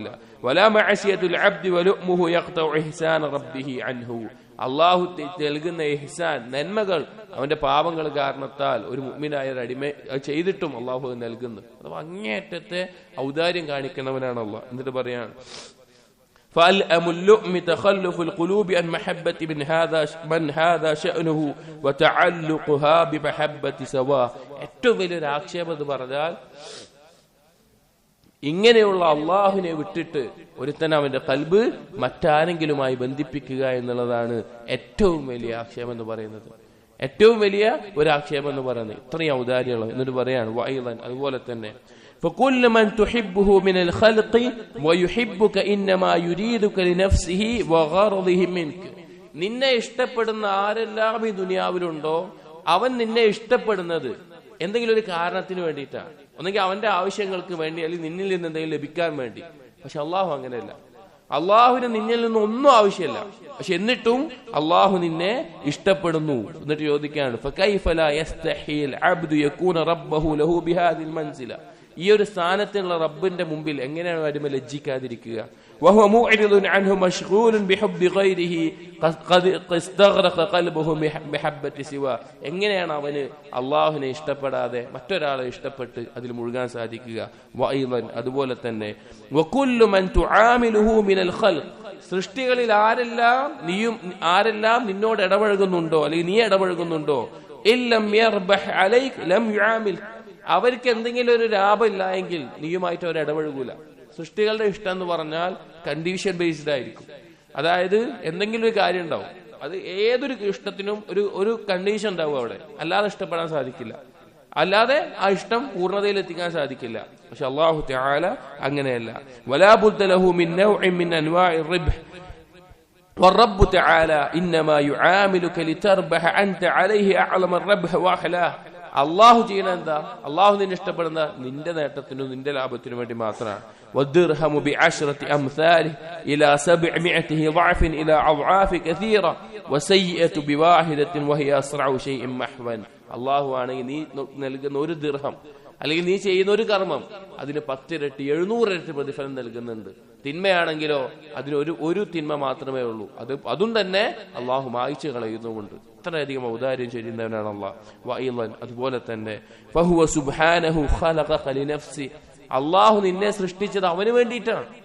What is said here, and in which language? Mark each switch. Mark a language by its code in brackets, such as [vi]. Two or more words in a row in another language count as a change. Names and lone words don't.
[ar] ولا معصية العبد ولؤمه يقطع إحسان ربه عنه. [ml] അള്ളാഹു നൽകുന്ന ഇഹ്സാൻ, നന്മകൾ അവന്റെ പാപങ്ങൾ കാരണത്താൽ ഒരു മുഅ്മിനായ അടിമ ചെയ്തിട്ടും അള്ളാഹു നൽകുന്നു. അത് അങ്ങേയറ്റത്തെ ഔദാര്യം കാണിക്കുന്നവനാണ് അള്ളാഹ്. എന്നിട്ട് പറയാണ് [ar] فألأم اللؤم تخلف القلوب عن محبة من هذا شأنه وتعلقها بمحبة سواء. [ml] ഏറ്റവും വലിയൊരു ആക്ഷേപം എന്ന് പറഞ്ഞാൽ ഇങ്ങനെയുള്ള അള്ളാഹുവിനെ വിട്ടിട്ട് ഒരുത്തൻ അവന്റെ ഖൽബ് മറ്റാരെങ്കിലുമായി ബന്ധിപ്പിക്കുക എന്നുള്ളതാണ് ഏറ്റവും വലിയ ആക്ഷേപം എന്ന് പറയുന്നത്. ഏറ്റവും വലിയ ഒരു ആക്ഷേപം എന്ന് പറയുന്നത് ഇത്രയും ഔദാര്യമുള്ള. എന്നിട്ട് പറയാണ് [ar] വഅയ്ളൻ, [ml] അതുപോലെ തന്നെ [ar] فكل من تحبه من الخلق ويحبك إنما يريدك لنفسه وغرضه منك. [ml] നിന്നെ ഇഷ്ടപ്പെടുന്ന ആരെല്ലാം ഈ ദുനിയാവിലുണ്ടോ അവൻ നിന്നെ ഇഷ്ടപ്പെടുന്നത് എന്തെങ്കിലും ഒരു കാരണത്തിന് വേണ്ടിയിട്ടാണ്. ഒന്നെങ്കിൽ അവന്റെ ആവശ്യങ്ങൾക്ക് വേണ്ടി, അല്ലെങ്കിൽ നിന്നിൽ നിന്ന് എന്തെങ്കിലും ലഭിക്കാൻ വേണ്ടി. പക്ഷെ അള്ളാഹു അങ്ങനെയല്ല. അള്ളാഹുവിന് നിന്നിൽ നിന്ന് ഒന്നും ആവശ്യമില്ല. പക്ഷെ എന്നിട്ടും അള്ളാഹു നിന്നെ ഇഷ്ടപ്പെടുന്നു. എന്നിട്ട് ചോദിക്കാണ് [ar] فكيف لا يستحي العبد يكون ربه له بهذه المنزلة. [ml] ഈ ഒരു സ്ഥാനത്തുള്ള റബ്ബിന്റെ മുമ്പിൽ എങ്ങനെയാണ് അടിമ ലജ്ജിക്കാതിരിക്കുക? [ar] وهو معرض عنه مشغول بحب غيره قد استغرق قلبه بمحبة سواه. [ml] എങ്ങനെയാണ് അവന് അള്ളാഹുവിനെ ഇഷ്ടപ്പെടാതെ മറ്റൊരാളെ ഇഷ്ടപ്പെട്ട് അതിൽ മുഴുകാൻ സാധിക്കുക? [ar] വഅയ്ളൻ, [ml] അതുപോലെ തന്നെ [ar] وكل من تعامله من الخلق. [ml] സൃഷ്ടികളിൽ ആരെല്ലാം നിന്നോട് ഇടപഴകുന്നുണ്ടോ, അല്ലെങ്കിൽ നീ ഇടപഴകുന്നുണ്ടോ, [ar] إن لم يربح عليك لم يعامل. [ml] അവർക്ക് എന്തെങ്കിലും ഒരു ലാഭം ഇല്ല എങ്കിൽ നീയുമായിട്ട് അവർ ഇടപഴകൂല. സൃഷ്ടികളുടെ ഇഷ്ടം എന്ന് പറഞ്ഞാൽ [en] condition based [ml] ആയിരിക്കും. അതായത് എന്തെങ്കിലും ഒരു കാര്യം ഉണ്ടാവും, അത് ഏതൊരു ഇഷ്ടത്തിനും ഒരു കണ്ടീഷൻ ഉണ്ടാവും അവിടെ, അല്ലാതെ ഇഷ്ടപ്പെടാൻ സാധിക്കില്ല, അല്ലാതെ ആ ഇഷ്ടം പൂർണ്ണതയിൽ എത്തിക്കാൻ സാധിക്കില്ല. പക്ഷെ അല്ലാഹു തആല അങ്ങനെയല്ല. [ar] ولا بد له من نوع من أنواع الربح والرب تعالى إنما يعاملك لتربح أنت عليه أعلم الربح وأحلاه. [ml] അള്ളാഹു ചെയ്യണ എന്താ? അള്ളാഹു നിന്നെ ഇഷ്ടപ്പെടുന്ന നിന്റെ നേട്ടത്തിനും നിന്റെ ലാഭത്തിനും വേണ്ടി മാത്രമാണ്. [ar] والدرهم بعشرة أمثاله إلى 700 ضعف إلى أضعاف كثيرة وسيئة بواحدة وهي أسرع شيء محوا. [ml] അള്ളാഹു ആണെങ്കിൽ നീ നൽകുന്ന ഒരു ദിർഹം അല്ലെങ്കിൽ നീ ചെയ്യുന്ന ഒരു കർമ്മം അതിന് 10 ഇരട്ടി 700 ഇരട്ടി പ്രതിഫലം നൽകുന്നുണ്ട്. തിന്മയാണെങ്കിലോ അതിന് ഒരു തിന്മ മാത്രമേ ഉള്ളൂ, അതും തന്നെ അള്ളാഹു മായ്ച്ചു കളയുന്നുമുണ്ട്. ഇത്രയധികം ഔദാര്യം ചെയ്യുന്നവനാണ് അള്ളാഹ്. വഅയ്ളൻ അതുപോലെ തന്നെ [ar] فهو سبحانه خلقك لنفسي, [ml] അള്ളാഹു നിന്നെ സൃഷ്ടിച്ചത് അവന് വേണ്ടിയിട്ടാണ്.